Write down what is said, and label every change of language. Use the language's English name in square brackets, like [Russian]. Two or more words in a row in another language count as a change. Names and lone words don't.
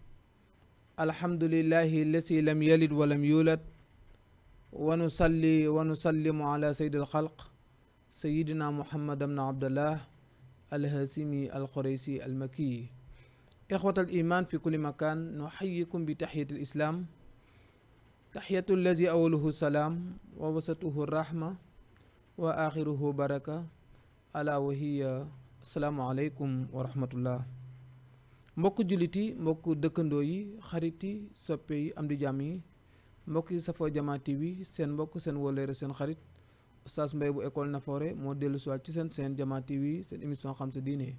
[Arabic] الحمد لله الذي لم يلد ولم يولد ونصلي ونسلم على سيد الخلق سيدنا محمد بن عبد الله الهاشمي القريشي المكي. إخوة الإيمان في كل مكان، نحييكم بتحية الإسلام، تحية الذي أوله السلام ووسطه الرحمة وآخره بركة، ألا وهي السلام عليكم ورحمة الله. [Wolof] mbokk jullit yi, mbokk dëkkandoo yi, xarit yi, soppe yi, am di jàmm yi, mbokk yi safoo Jama TV, seen mbokk seen wóllëre seen xarit Oustaz Mbaye bu école Nafoore moo dellu siwaat ci seen Jama TV, seen émission xam sa diine.